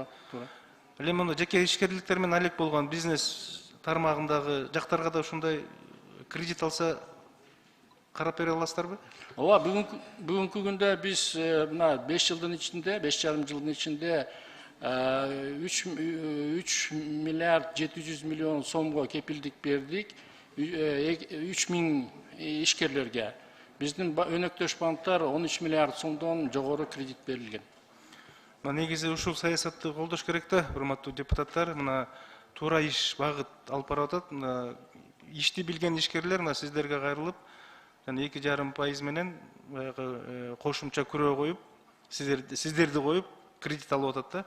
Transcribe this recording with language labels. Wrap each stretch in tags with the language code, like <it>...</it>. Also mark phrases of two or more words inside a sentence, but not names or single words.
<ky>Эле муну жеке ишкерликтер менен алек болгон бизнес тармагындагы жактарга да ушундай кредит алса карап бере аласыздарбы? Ооба, бүгүнкү күндө биз мына 5 жылдын ичинде, 5,5 жылдын ичинде 3 миллиард 700 миллион сомго кепилдик бердик 3000 ишкерлерге. Биздин өнөктөш банктар 13 миллиард сомдон жогору кредит берилген. Негизи ушул саясатты колдош керек да, урматтуу депутаттар. Мына туура иш багыт алып барып атат. Ишти билген ишкерлер мына сиздерге кайрылып, жана 2,5% менен баягы кошумча күрөө коюп, сиздерди коюп кредит алып атат да.</ky>